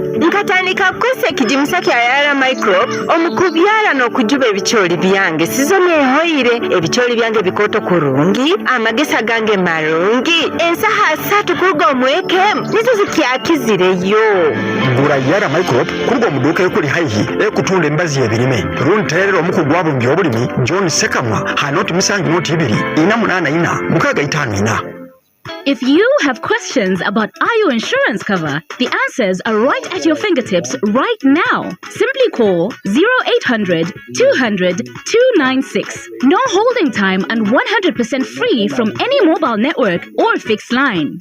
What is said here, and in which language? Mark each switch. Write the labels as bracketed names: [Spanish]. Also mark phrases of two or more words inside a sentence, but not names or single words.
[Nyoro] nkatandika kuse kigimusa kyayara Microp omukubyara n'okujuba ebicyoli byange sizomye hoire ebicyoli byange bikoto kurungi amagesa gange marungi ensaha 3 kurugo mweke nizo zikyakizireyo ngura yara Microp kurugo muduka yokuli haihi ekutunda embazi ebirime runterero mukugwabo byobulimi John Sekamwa hanoti musangi noti 2 ina munana ina mukaga 5 ina. [English] If you have questions about IO insurance cover, the answers are right at your fingertips right now. Simply call 0800 200 296. No holding time and 100% free from any mobile network or fixed line.